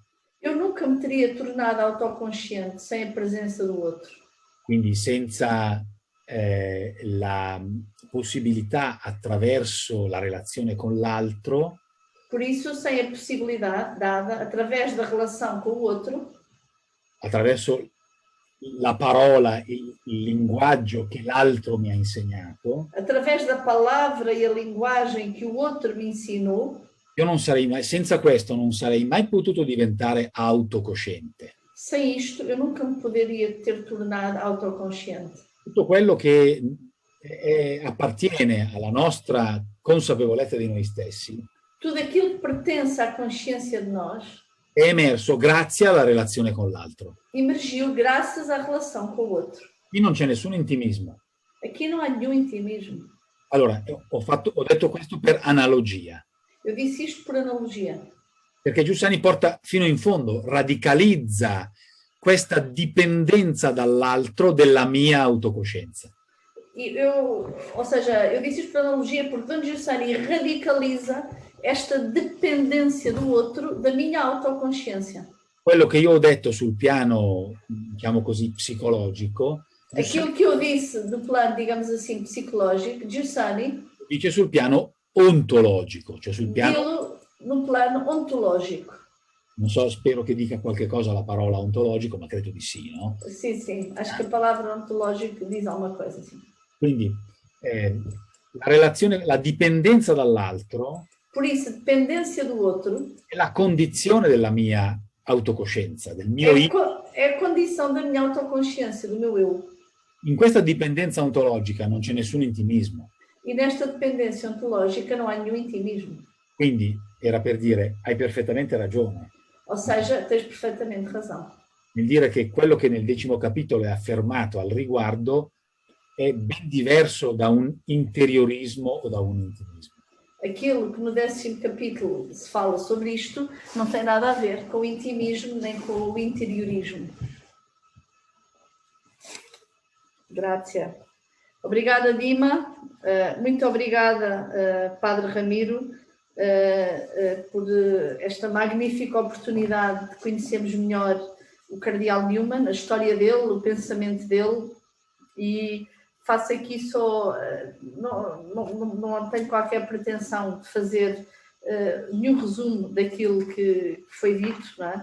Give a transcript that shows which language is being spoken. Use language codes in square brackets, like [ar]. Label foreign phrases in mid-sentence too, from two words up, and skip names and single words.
[pt] eu nunca me teria tornado autoconsciente sem a presença do outro. [it] Quindi senza la possibilità attraverso la relazione con l'altro, [pt] Por isso, sem a possibilidade dada através da relação com o outro, [it] attraverso la parola, il linguaggio che l'altro mi ha insegnato, [pt] através da palavra e a linguagem que o outro me ensinou, [it] io non sarei mai, senza questo non sarei mai potuto diventare autocosciente. [pt] sem isto eu nunca me poderia ter tornado autoconsciente. [it] Tutto quello che appartiene alla nostra consapevolezza di noi stessi [pt] Tudo aquilo que pertence à consciência de nós [it] è emerso grazie alla relazione con l'altro. [pt] emergiu graças à relação com o outro. [it] Qui non c'è nessun intimismo. [pt] Aqui não há nenhum intimismo. [it] Allora, ho detto questo per analogia, [pt] Eu disse isto por analogia, [it] perché Giussani porta fino in fondo, radicalizza questa dipendenza dall'altro della mia autocoscienza. [pt] ou seja, eu disse isto por analogia porque Don Giussani radicaliza esta dependência do outro da minha autoconsciência. [it] Quello che io ho detto sul piano, diciamo così, psicologico, [pt] Aquilo que eu disse do plano, digamos assim, psicológico, [it] Giussani dice sul piano ontologico, cioè sul piano, [pt] dilo no plano ontológico. [it] non so, spero che dica qualche cosa la parola ontologico, ma credo di sì, no? [pt] Sim, sim, acho que a palavra ontológico diz alguma coisa assim. [it] Quindi la relazione, la dipendenza dall'altro [pt] Por isso, a dependência do outro [it] è la condizione della mia autocoscienza, del mio io. [pt] é a condição da minha autoconsciência, do meu eu. [it] In questa dipendenza ontologica non c'è nessun intimismo. [pt] E nesta dependência ontológica não há nenhum intimismo. [it] Quindi era per dire, hai perfettamente ragione [pt] Ou seja, tens perfeitamente razão. [it] nel dire che quello che nel 10° capitolo è affermato al riguardo è ben diverso da un interiorismo o da un intimismo. [pt] Aquilo que no 10º capítulo se fala sobre isto não tem nada a ver com o intimismo nem com o interiorismo. [it] Grazie. [pt] Obrigada, Dima. Muito obrigada, Padre Ramiro, por esta magnífica oportunidade de conhecermos melhor o Cardeal Newman, a história dele, o pensamento dele, e faço aqui só, não tenho qualquer pretensão de fazer nenhum resumo daquilo que foi dito, não é?